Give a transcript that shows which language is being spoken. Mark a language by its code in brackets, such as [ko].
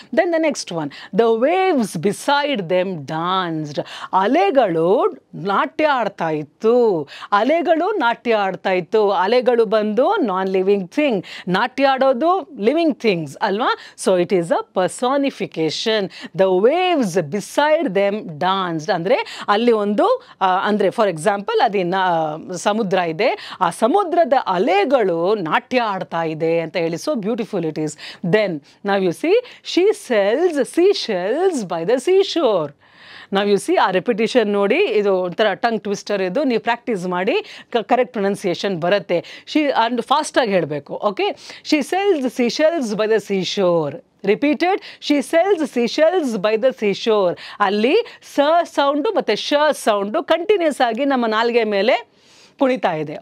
[en] Then the next one, the waves beside them danced. [kn] ಅಲೆಗಳು ನಾಟ್ಯ ಆಡ್ತಾ ಇತ್ತು. ಅಲೆಗಳು ನಾಟ್ಯ ಆಡ್ತಾ ಇತ್ತು. ಅಲೆಗಳು ಬಂದು ನಾನ್ ಲಿವಿಂಗ್ ಥಿಂಗ್, ನಾಟ್ಯ ಆಡೋದು ಲಿವಿಂಗ್ ಥಿಂಗ್ಸ್ ಅಲ್ವಾ? [en] So it is a personification. The waves beside them danced. [kn] ಅಂದರೆ ಅಲ್ಲಿ ಒಂದು ಅಂದರೆ ಫಾರ್ ಎಕ್ಸಾಂಪಲ್ ಅದಿನ್ನ ಸಮುದ್ರ ಇದೆ, ಆ ಸಮುದ್ರದ ಅಲೆಗಳು ನಾಟ್ಯ ಆಡ್ತಾ ಇದೆ ಅಂತ ಹೇಳಿ. [en] So beautiful it is. Then ನಾವ್ you see, she sells seashells by the seashore. [kn] ನಾವು ಯು ಸಿ, ಆ ರೆಪಿಟೇಷನ್ ನೋಡಿ, ಇದು ಒಂಥರ ಟಂಗ್ ಟ್ವಿಸ್ಟರ್, ಇದು ನೀವು ಪ್ರಾಕ್ಟೀಸ್ ಮಾಡಿ ಕರೆಕ್ಟ್ ಪ್ರೊನೌನ್ಸಿಯೇಷನ್ ಬರುತ್ತೆ. ಅಂಡ್ ಫಾಸ್ಟಾಗಿ ಹೇಳಬೇಕು. [en] Okay, she sells seashells by the seashore. Repeated, she sells seashells by the seashore. [kn] ಅಲ್ಲಿ ಸ ಸೌಂಡು ಮತ್ತು ಶ ಸೌಂಡು ಕಂಟಿನ್ಯೂಸ್ ಆಗಿ ನಮ್ಮ ನಾಲ್ಗೆ ಮೇಲೆ ಕುಣಿತಾ ಇದೆ.